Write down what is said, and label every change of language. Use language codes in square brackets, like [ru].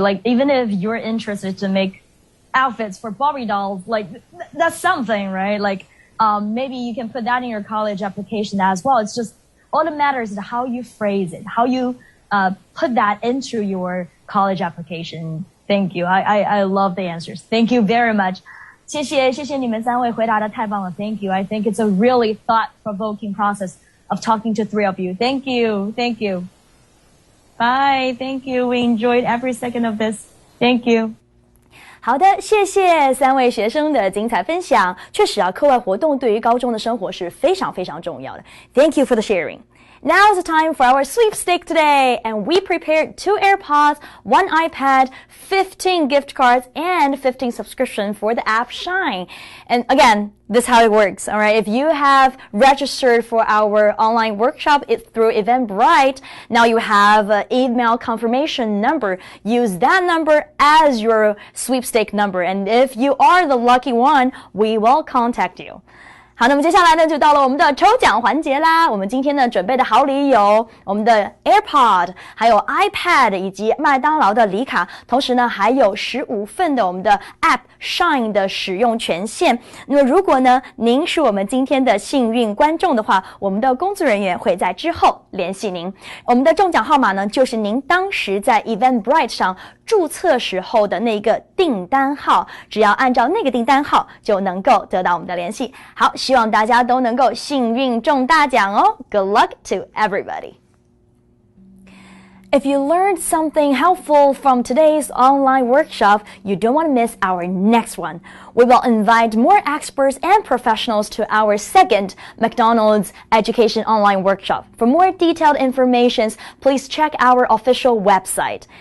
[en] Like, even if you're interested to make outfits for Barbie dolls, like that's something, right? Like, maybe you can put that in your college application as well. It's just, all that matters is how you phrase it, how you put that into your college application. Thank you. I love the answers. Thank you very much. [zh] 谢谢你们三位回答的太棒了. [en] Thank you. I think it's a really thought-provoking process of talking to three of you. Thank you. Bye. Thank you. We enjoyed every second of this. Thank you. [zh] 好的，谢谢三位学生的精彩分享。确实啊，课外活动对于高中的生活是非常非常重要的。 [en] Thank you for the sharing. Now is the time for our sweepstake today, and we prepared 2 AirPods, 1 iPad, 15 gift cards, and 15 subscriptions for the app Shine. And again, this is how it works, all right? If you have registered for our online workshop through Eventbrite, now you have an email confirmation number. Use that number as your sweepstake number, and if you are the lucky one, we will contact you. [zh] 好，那么接下来呢，就到了我们的抽奖环节啦。我们今天呢准备的好礼有我们的 AirPod， 还有 iPad 以及麦当劳的礼卡，同时呢还有15份的我们的 App Shine 的使用权限。那么如果呢您是我们今天的幸运观众的话，我们的工作人员会在之后联系您。我们的中奖号码呢就是您当时在 Eventbrite 上注册时候的那个订单号，只要按照那个订单号就能够得到我们的联系。好，希望大家都能够幸运中大奖哦。 [en] Good luck to everybody. If you learned something helpful from today's online workshop, you don't want to miss our next one. We will invite more experts and professionals to our second McDonald's Education Online Workshop. For more detailed information, please check our official website.